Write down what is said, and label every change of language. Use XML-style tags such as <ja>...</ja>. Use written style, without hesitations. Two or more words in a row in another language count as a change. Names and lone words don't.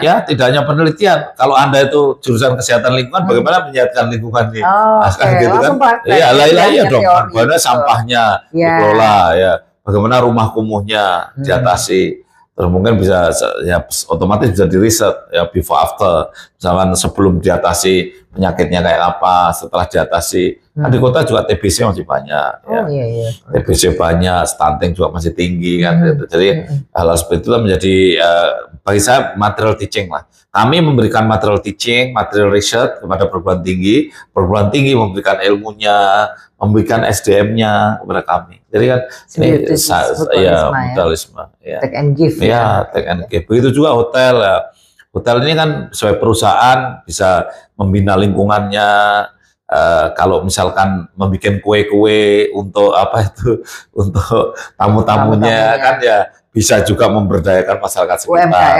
<id>Ya, tidak hanya penelitian. Kalau Anda itu jurusan kesehatan lingkungan, bagaimana menyehatkan lingkungan ini? Gitu kan? Iya dong. Bagaimana sampahnya dikelola, ya. Bagaimana rumah kumuhnya diatasi. Terus mungkin bisa ya otomatis bisa diriset ya</id> <en>before after.</en> <id>Misalkan sebelum diatasi penyakitnya kayak apa, setelah diatasi. Kan di kota juga TBC masih banyak. TBC banyak, stunting juga masih tinggi kan. Jadi hal seperti itu menjadi bagi saya</id> <en>material teaching</en> <id>lah. Kami memberikan</id> <en>material teaching, material research</en> <id>kepada perguruan tinggi memberikan ilmunya, memberikan SDM-nya kepada kami. Jadi kan ini mutualisme.</id> <en>Take and give. Ya, take and give.</en> <id>Begitu juga hotel ya. Hotel ini kan sebagai perusahaan bisa membina lingkungannya. Kalau misalkan membuat kue-kue untuk untuk tamu-tamunya kan ya bisa juga memberdayakan masyarakat sekitar.</id>